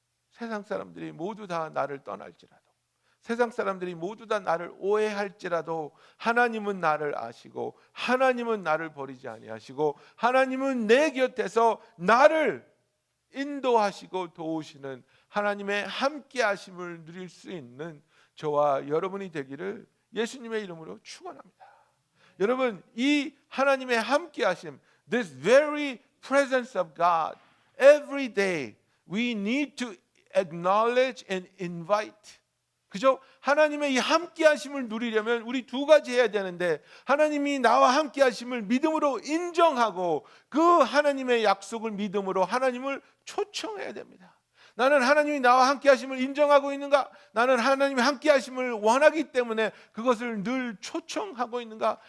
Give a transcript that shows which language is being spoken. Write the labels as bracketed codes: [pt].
[ko] 세상 사람들이 모두 다 나를 떠날지라도, 세상 사람들이 모두 다 나를 오해할지라도 하나님은 나를 아시고 하나님은 나를 버리지 아니하시고 하나님은 내 곁에서 나를 인도하시고 도우시는 하나님의 함께 하심을 누릴 수 있는 저와 여러분이 되기를 예수님의 이름으로 축원합니다. 여러분, 이 하나님의 함께 하심, [en] this very presence of God, every day we need to acknowledge and invite. [ko] 그죠? 하나님의 이 함께 하심을 누리려면 우리 두 가지 해야 되는데, 하나님이 나와 함께 하심을 믿음으로 인정하고 그 하나님의 약속을 믿음으로 하나님을 초청해야 됩니다. 나는 하나님이 나와 함께 하심을 인정하고 있는가? 나는 하나님이 함께 하심을 원하기 때문에 그것을 늘 초청하고 있는가?